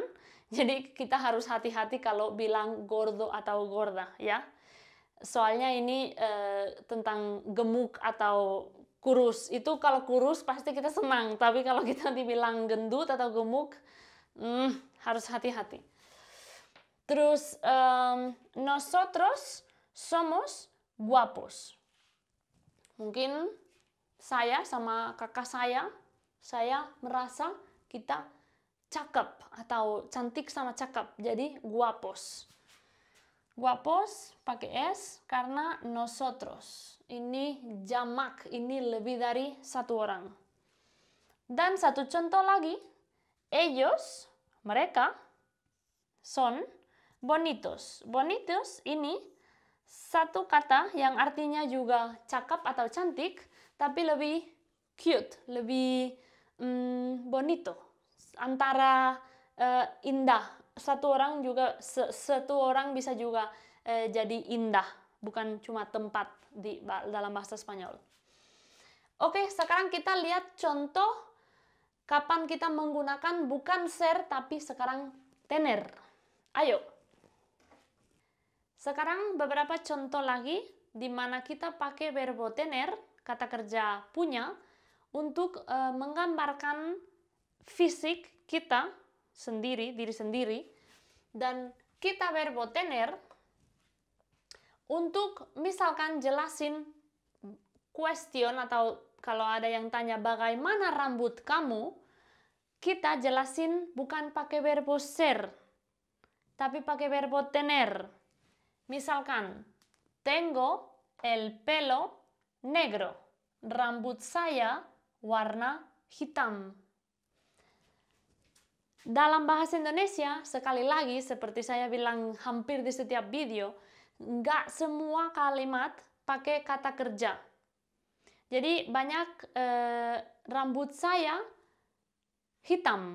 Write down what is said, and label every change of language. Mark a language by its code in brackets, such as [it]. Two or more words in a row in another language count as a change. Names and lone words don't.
[id] Jadi kita harus hati-hati kalau bilang gordo atau gorda ya. Soalnya ini tentang gemuk atau kurus. Itu kalau kurus pasti kita senang, tapi kalau kita dibilang gendut atau gemuk harus hati-hati. [es] Terus nosotros somos guapos. [id] Mungkin saya sama kakak saya merasa kita cakep atau cantik sama cakep, jadi guapos. Guapos pakai S karena nosotros. Ini jamak, ini lebih dari satu orang. Dan satu contoh lagi, [es] ellos, mereka, son bonitos. [id] Bonitos ini satu kata yang artinya juga cakep atau cantik, tapi lebih cute, lebih bonito. Antara indah. Satu orang bisa juga jadi indah, bukan cuma tempat dalam bahasa Spanyol. Oke, sekarang kita lihat contoh kapan kita menggunakan bukan ser tapi sekarang tener. Ayo. Sekarang beberapa contoh lagi di mana kita pakai [es] verbo tener, [id] kata kerja punya, untuk menggambarkan fisik kita sendiri, diri sendiri, dan kita [es] verbo tener [id] untuk misalkan jelasin question atau kalau ada yang tanya bagaimana rambut kamu, kita jelasin bukan pakai [es] verbo ser, [id] tapi pakai [es] verbo tener. Misalkan, tengo el pelo negro, [id] rambut saya warna hitam. Dalam bahasa Indonesia, sekali lagi seperti saya bilang hampir di setiap video, nggak semua kalimat pakai kata kerja. Jadi banyak rambut saya hitam.